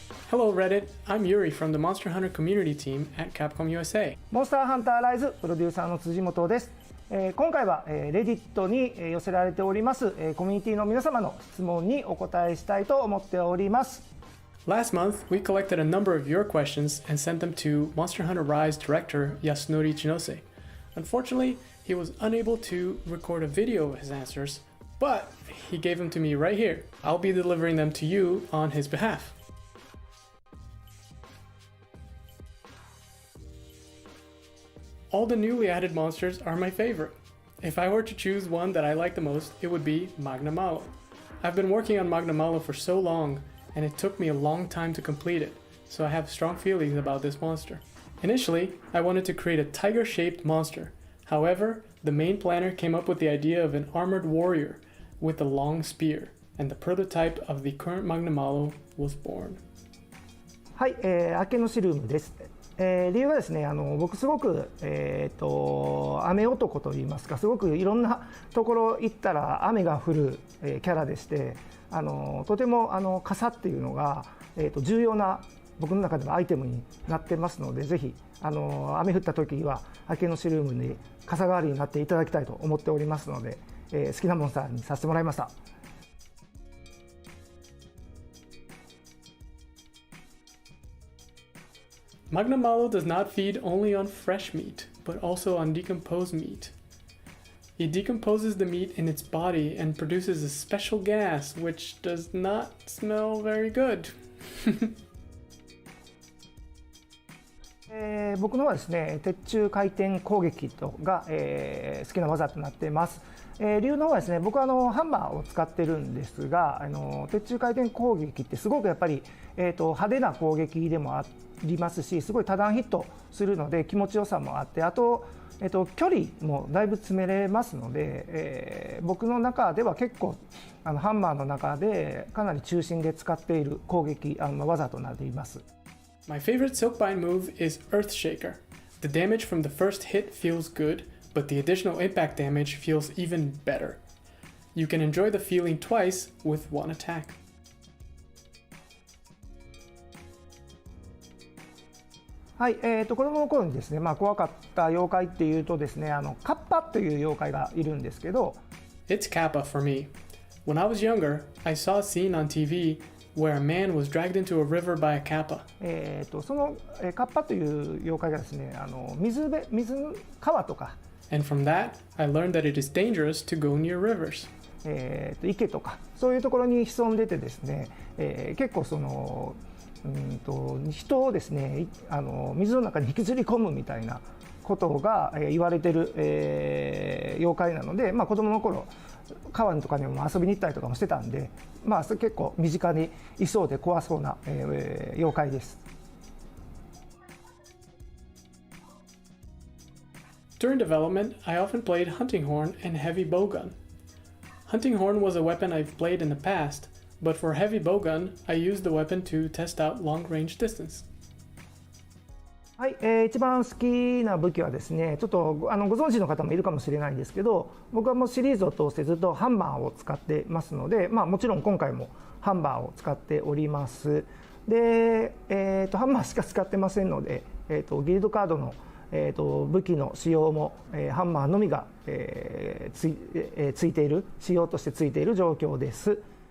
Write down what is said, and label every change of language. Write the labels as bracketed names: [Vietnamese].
[English] Hello Reddit, I'm Yuri from the Monster Hunter community team at Capcom USA. [Japanese] モンスターハンターライズプロデューサーの辻本です。今回は Reddit に寄せられておりますコミュニティの皆様の質問にお答えしたいと思っております。 [English] Last month, we collected a number of your questions and sent them to Monster Hunter Rise director Yasunori Chinose. Unfortunately, he was unable to record a video of his answers, but he gave them to me right here. I'll be delivering them to you on his behalf. All the newly added monsters are my favorite. If I were to choose one that I like the most, it would be Magna Malo. I've been working on Magna Malo for so long, and it took me a long time to complete it, so I have strong feelings about this monster. Initially, I wanted to create a tiger-shaped monster. However, the main planner came up with the idea of an armored warrior with a long spear, and the prototype of the current Magna Malo was born. [Japanese] はい、明けのシルームです。理由はですね、僕すごく、雨男といいますか、すごくいろんなところ行ったら雨が降る、キャラでして、とても傘っていうのが、重要な僕の中でのアイテムになってますので、ぜひ雨降った時は明けのシルームに傘代わりになっていただきたいと思っておりますので、好きなモンスターにさせてもらいました。 [English] Magna Malo does not feed only on fresh meat, but also on decomposed meat. It decomposes the meat in its body and produces a special gas which does not smell very good. [Japanese] 僕のはですね、鉄柱回転攻撃が、好きな技となっています。理由の方はですね、僕はハンマーを使ってるんですが、鉄柱回転攻撃ってすごくやっぱり、派手な攻撃でもありますし、すごい多段ヒットするので気持ちよさもあって、あと、距離もだいぶ詰めれますので、僕の中では結構ハンマーの中でかなり中心で使っている攻撃技となっています。 [English] My favorite Silkbind move is Earthshaker. The damage from the first hit feels good, but the additional impact damage feels even better. You can enjoy the feeling twice with one attack. [Japanese] はい、子供の頃にですね、怖かった妖怪っていうとですね、カッパという妖怪がいるんですけど、 [English] It's Kappa for me. When I was younger, I saw a scene on TV where a man was dragged into a river by a kappa. [Japanese] そのカッパという妖怪がですね、川とか、 [English] And from that, I learned that it is dangerous to go near rivers. [Japanese] 池とかそういうところに潜んでてですね、結構その人をですね、水の中に引きずり込むみたいなことが言われてる、妖怪なので、子供の頃川とかにも遊びに行ったりとかもしてたんで、結構身近にいそうで怖そうな、妖怪です。 [English] During development, I often played Hunting Horn and Heavy Bowgun. Hunting Horn was a weapon I've played in the past, but for Heavy Bowgun, I used the weapon to test out long-range distance. [Japanese] はい、一番好きな武器はですね、ちょっとご存知の方もいるかもしれないですけど、僕はもうシリーズを通してずっとハンマーを使ってますので、もちろん今回もハンマーを使っております。で、ハンマーしか使ってませんので、ギルドカードの、武器の使用も、ハンマーのみが、ついている、仕様としてついている状況です。